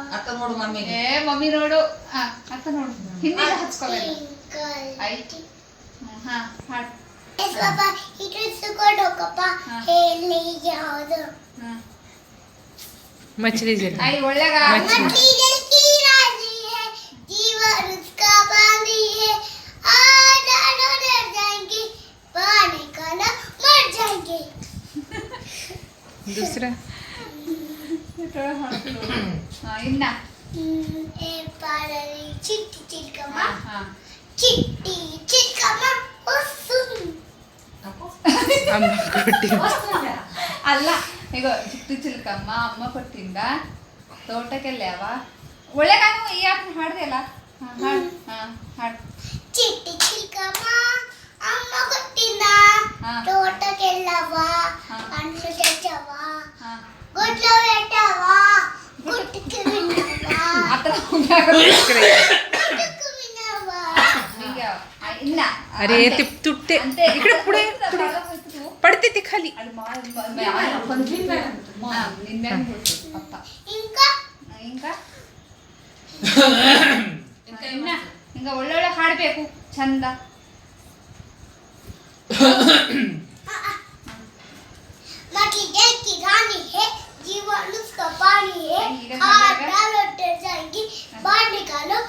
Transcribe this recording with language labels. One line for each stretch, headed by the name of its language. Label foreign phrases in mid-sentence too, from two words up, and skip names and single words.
Kannada: ಅತ್ತ ನೋಡು ಮಮ್ಮಿ ಏ ಮಮ್ಮಿ ನೋಡು ಅತ್ತ ನೋಡು ಹಿಂದಿಗೆ ಹಚ್ಕೋಬೇಕು
English: Twinkle,
Kannada: ಆಯ್ತು ಹಾ ಹಾಡು
English: Yes, Papa, it was so good, Papa.
Kannada: Hey, ಯಾವುದು
Hindi: मछली जल
Kannada: ಐ ಒಳ್ಳೆಗ
Hindi: मछली जल की रानी है, जीवन उसका पानी है, आज डर जाएंगे, पानी का ना मर जाएंगे. दूसरा
Kannada: ಇನ್ನ
Telugu: ఏ పారలీ చిట్టీ చిలకమ్మా,
Kannada: ಹಾ
Telugu: చిట్టీ చిలకమ్మా, सुन. అమ్మా కోటీ
Kannada: ಅಲ್ಲ ಈಗ
Telugu: చిట్టు చిల్కమ్మ అమ్మ కొట్టింద తోటక్కెల్లావ
Kannada: ಒಳ್ಳೆಗಾನು ಈ ಯಾಕೆ ಹಾಡ್ದೆಲ್ಲ ಹಾಡು ಹಾಡು
Telugu: చిట్టి చిల్కమ్మ అమ్మ కొట్టిన
Kannada: ಹಾ.
Telugu: ತೋಟಕ್ಕೆಲ್ಲವ
Kannada: ಹಾ.
Telugu: హణ్ణు చచ్చవ
Kannada: ಹಾ
Telugu: గుడ్ల బెట్టవ గుట్టక్కె బిన్నవ
Kannada: ಆ ಥರ
Telugu: గుట్టక్కె బిన్నవ
Kannada: ಈಗ ಇನ್ನ
Marathi: अरे ते तुटते
Kannada: ಅಂತೆ
Marathi: इकडे पुढे पडते ते खाली
Kannada: ನಿನ್ನೆ ಪಪ್ಪ
Telugu: ఇంకా
Kannada: ఇంకా ಹಿಂಗ ಒಳ್ಳೊಳ್ಳೆ ಹಾಡ್ಬೇಕು ಚಂದ
Hindi: बाकी दिल की रानी है जीवन उसका पानी है इधर हाथ चलेगा। डालो डर जाएंगी बाहर निकाल